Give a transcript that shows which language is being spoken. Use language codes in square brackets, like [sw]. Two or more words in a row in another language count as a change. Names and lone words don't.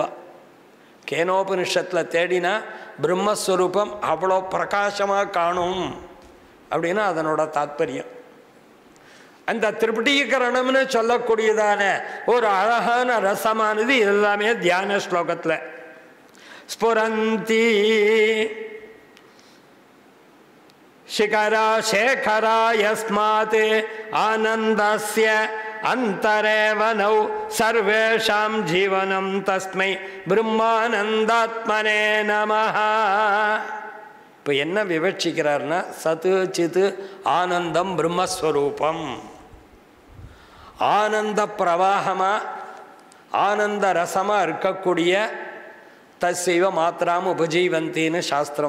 [ta] கேனோபனிஷத்தில் தேடினா பிரம்மஸ்வரூபம் அவ்வளோ பிரகாசமாக காணும் அப்படின்னா அதனோட தாத்பரியம். அந்த திருப்டீகரணம்னு சொல்லக்கூடியதான ஒரு அழகான ரசமானது எல்லாமே தியான ஸ்லோகத்தில் [sa] ஸ்புரந்தி शिखरा शेखरा यस्मात् आनन्दस्य अन्तरेवनौ सर्वेषां जीवनं तस्मै ब्रह्मानन्दात्मने नमः. [ta] இப்போ என்ன விவட்சிக்கிறார்னா சத்து சித்து ஆனந்தம் பிரம்மஸ்வரூபம். ஆனந்த பிரவாகமாக ஆனந்த ரசமாக இருக்கக்கூடிய [sa] तस्यैव मात्राम् उपजीवन्ति [ta] சாஸ்திரம்.